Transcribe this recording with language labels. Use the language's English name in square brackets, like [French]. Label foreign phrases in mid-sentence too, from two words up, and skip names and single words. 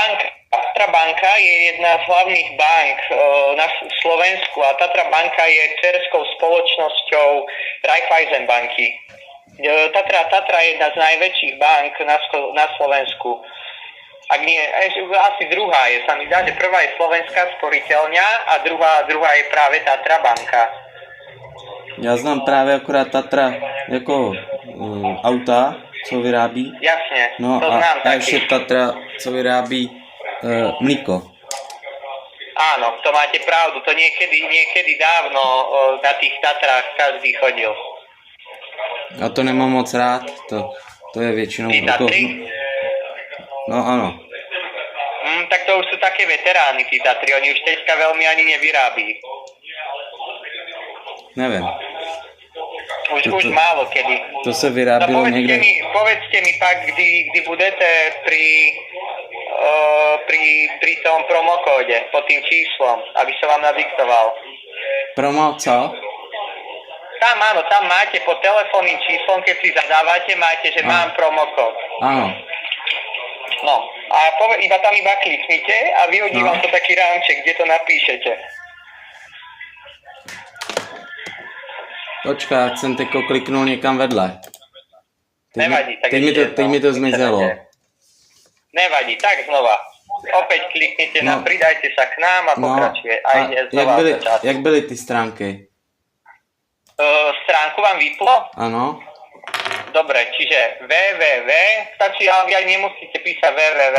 [Slovak] Tatra banka je jedna z hlavných bank na Slovensku a Tatra banka je dcerskou spoločnosťou Raiffeisen banky. Tatra je jedna z najväčších bank na Slovensku. Ak nie, asi druhá je, sa mi zdá, že prvá je Slovenská sporiteľňa a druhá je práve Tatra banka. [Czech] Já znám právě akorát Tatra jako auta, co vyrábí. [Slovak] Jasne, [Czech] No to a, znám a taky. ještě Tatra, co vyrábí mlíko. [Slovak] Áno, to máte pravdu, to niekedy dávno na tých Tatrách každý chodil. [Czech] A to nemám moc rád, to je většinou Ty jako... Tatry? No ano. [Slovak] Tak to už sú také veterány, tí Tatry, oni už teďka veľmi ani nevyrábí. [Czech] Nevím. [Slovak] Už málo kedy. [Czech] To se vyrábilo někde. [Slovak] Povedzte mi pak, kdy budete pri tom promokóde pod tým číslom, aby som vám nadiktoval. [Czech] Promo co? [Slovak] Tam áno, tam máte pod telefónnym číslom, keď si zadávate, máte, že mám promokód. [Czech] Ano. [Slovak] No, a iba kliknite a vyhodí [Czech] No. [Slovak] vám to taký rámček, kde to napíšete. [Czech] Počkej, já jsem teďko kliknul někam vedle. [Slovak] Nevadí, tak [Czech] teď mi to zmizelo. [Slovak] Nevadí, tak znova. Opäť kliknite na pridajte sa k nám a pokračuje. [Czech] A ide znova od začátku. jak byly ty stránky? [Slovak] Stránku vám vyplo? [Czech] Ano. [Slovak] Dobre, čiže www, stačí, ale aj nemusíte písať www.